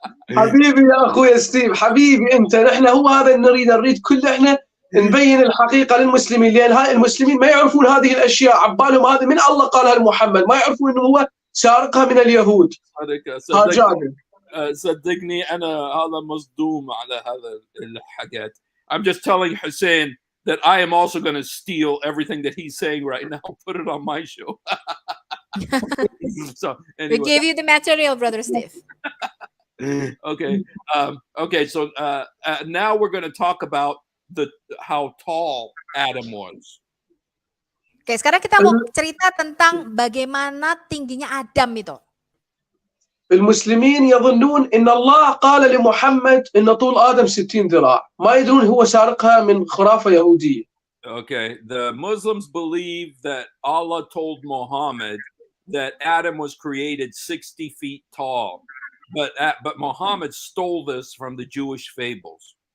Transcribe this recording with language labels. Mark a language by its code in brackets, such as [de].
[ar] حبيبي يا اخوي ستيف، حبيبي انت، نحن هو هذا نريد كل احنا نبين الحقيقة للمسلمين، لأن هاي المسلمين ما يعرفون هذه الأشياء، عبالهم هذه من الله قالها لمحمد، ما يعرفون إنه هو سارقها من اليهود. هاجاده. صدقني أنا هذا مصدوم على هذا الحاجات. [en] I'm just telling Hussein that I am also going to steal everything that he's saying right now, put it on my show. So We anyway, give you the material, Brother Steve. okay, okay. So now we're going to talk about how tall Adam was. [id] Oke, sekarang kita mau cerita tentang bagaimana tingginya Adam itu. [ar] المسلمين يظنون ان الله قال لمحمد ان طول ادم 60 ذراع، ما يدرون هو سارقها من خرافه يهوديه. [en] Okay, the Muslims believe that Allah told Muhammad that Adam was created 60 feet tall, but Muhammad stole this from the Jewish fables.